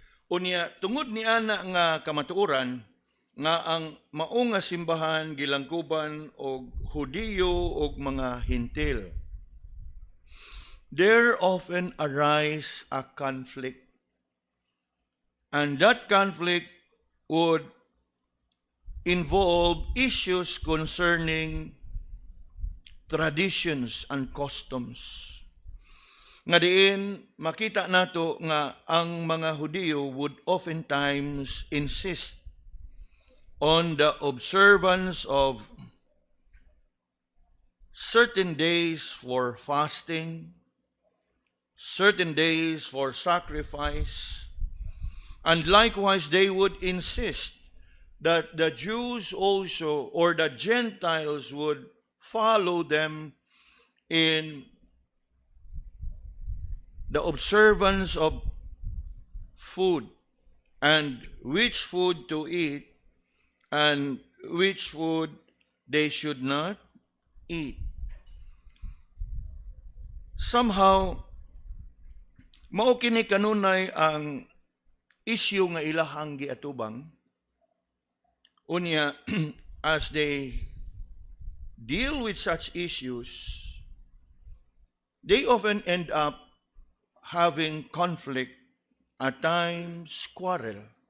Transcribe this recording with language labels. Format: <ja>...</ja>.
<ceb>Unya tungod ni ana nga kamatuoran nga ang mao nga simbahan gilangkuban og Hudiyo ug mga Hintil.</ceb> <en>There often arise a conflict, and that conflict would involve issues concerning traditions and customs.</en> <ceb>Nga diin, makita nato nga ang mga Hudiyo</ceb> <en>would oftentimes insist on the observance of certain days for fasting, certain days for sacrifice, and likewise they would insist that the Jews also, or the Gentiles, would follow them in the observance of food and which food to eat and which food they should not eat.</en> <ceb>Somehow, mao kini kanunay ang issue nga ilahang giatubang.</ceb> <en>Unya, as they deal with such issues, they often end up having conflict, at times quarrel.</en>